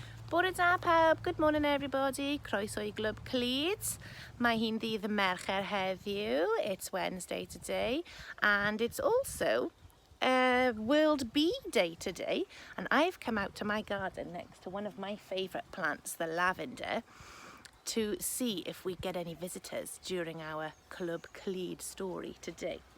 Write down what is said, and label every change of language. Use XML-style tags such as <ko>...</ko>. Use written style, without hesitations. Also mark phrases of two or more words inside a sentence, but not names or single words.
<cy>Bore da pawb,</cy> <en>good morning everybody,</en> <cy>croeso I Clwb Clyd. Mae hi'n ddydd Mercher heddiw,</cy> <en>it's Wednesday today, and it's also World Bee Day today, and I've come out to my garden next to one of my favourite plants, the lavender, to see if we get any visitors during our Clwb Clyd story today.</en>